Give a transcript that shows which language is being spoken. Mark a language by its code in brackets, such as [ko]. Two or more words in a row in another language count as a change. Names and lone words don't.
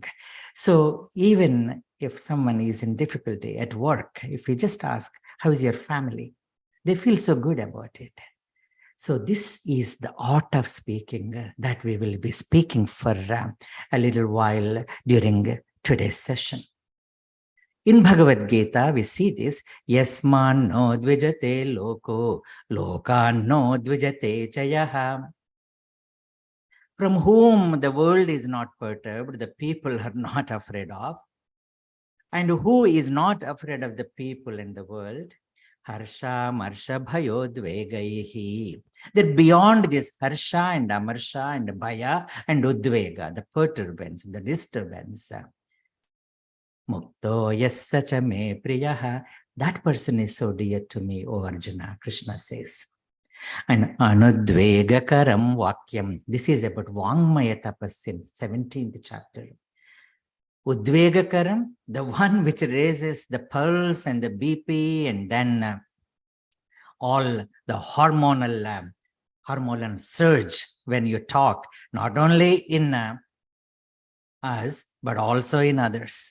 [en] So even if someone is in difficulty at work, if we just ask, how is your family? They feel so good about it. So this is the art of speaking that we will be speaking for a little while during today's session. In Bhagavad Gita, we see this, [sa] यस्मान् नोद्विजते लोको लोकान् नोद्विजते च यः. [en] From whom the world is not perturbed, the people are not afraid of. And who is not afraid of the people in the world? [sa] हर्ष अमर्ष भयो द्वेगैः. [en] That beyond this Harsha and Amarsha and Bhaya and Udvega, the perturbance, the disturbance, [sa] मुक्तो यः स च मे प्रियः, [en] that person is so dear to me, O Arjuna, Krishna says. And [sa] अनुद्वेगकरं वाक्यं, [en] this is about [sa] वाङ्मयं तपः [en] in 17th chapter. Udvegakaram, the one which raises the pulse and the BP and then all the hormonal surge when you talk, not only in us, but also in others.